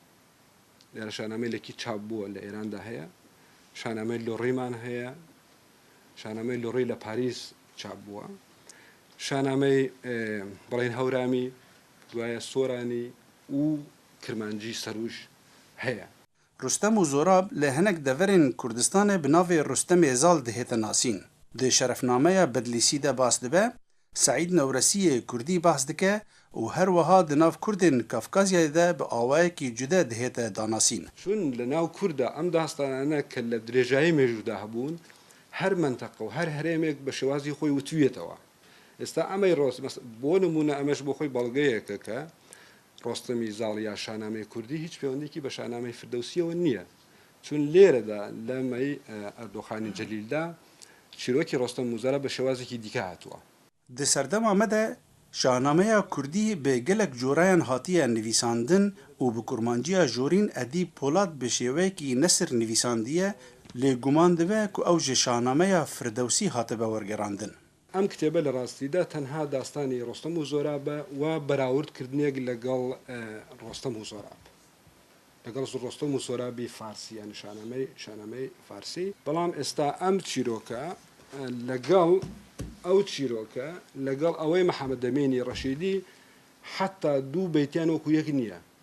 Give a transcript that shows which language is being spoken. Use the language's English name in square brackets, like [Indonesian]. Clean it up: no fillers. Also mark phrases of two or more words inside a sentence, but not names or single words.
[Central Kurdish] لە شانامەی لەکی چاپ بووە لە ئێراندا هەیە شانامەی لۆڕیمان هەیە شانامەی لۆڕی لە پاریس چاپ بووە شانامەی بڵێن هەورامی دوایە سۆرانی و کرمانجی سەروش هەیە [Kurdish] Rostem û Zorab li hinek deverên Kurdistanê bi navê Rostemê Zal dihête nasîn. Di şerefnameya Bedlîsî de bas dibe, Seîd Newresîyê Kurdî bahs dike û her wiha di nav Kurdên Kafkazyayê de bi awayekî cude dihête danasîn. [Central Kurdish] چون لە ناو کووردا ئەم داستانانە کە لە درێژایی مێژوودا هەبوون هەر منتەقە و هەر هەرێمێک بە شێوازی خۆی وتوێتەوە ئێستا ئەمەی بۆ نمونە ئەمەش بۆ خۆی بەڵگەیەکە کە ڕۆستەمی زاڵ یا شانامەی کوردی هیچ پەیوەندێکی بە شانامەی فردەوسیەوە نییە چون لێرەدا لەمەی ئەردۆخانی جەلیلدا چیرۆکی ڕۆستەم و زۆراب بە شێوازێکی دیکە هاتووە [Kurdish] Di serdema me de şahnameya Kurdî bi gelek corayan hatiye nivîsandin û bi kurmanciya jorîn Edîb Polat bi şêweyekî nesir nivîsandiye lê guman dibe ku ew ji şahnameya Firdewsî hatibe wergerandin. [Central Kurdish] ئەم کتێبە لە ڕاستیدا تەنها داستانی ڕۆستەم و زۆرابە و بەراوردکردنێک لەگەڵ ڕۆستەم و زۆراب لەگەڵ ڕۆستەم و زۆرابی فارسی یان شانامەی فارسی بەڵام ئێستا ئەم چیرۆکە لەگەڵ ئەو چیرۆکە لەگەڵ ئەوەی محەممەد ئەمینی ڕەشیدی حتا دوو بەیتیان وەکو یەک نییە